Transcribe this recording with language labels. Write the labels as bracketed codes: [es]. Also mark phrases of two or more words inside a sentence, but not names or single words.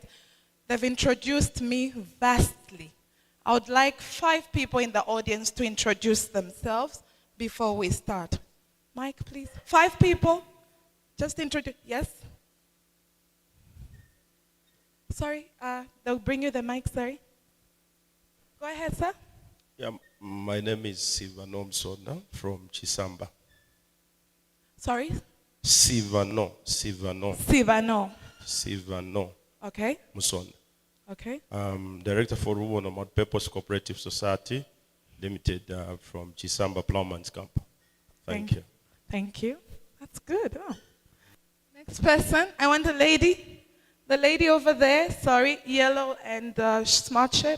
[en] They've introduced me vastly. I would like 5 people in the audience to introduce themselves before we start. Mic, please. 5 people. Just introduce, yes? Sorry, they'll bring you the mic, sorry. Go ahead, sir. Yeah, my name is Sivano Msonda from Chisamba. Sorry? Sivano. Okay. Musonda. Okay. Director for Rubo Nomad Purpose Cooperative Society Limited from Chisamba Plowman's Camp. Thank you. Thank you. That's good. Oh. Next person, I want a lady. The lady over there, sorry, yellow and smart shirt.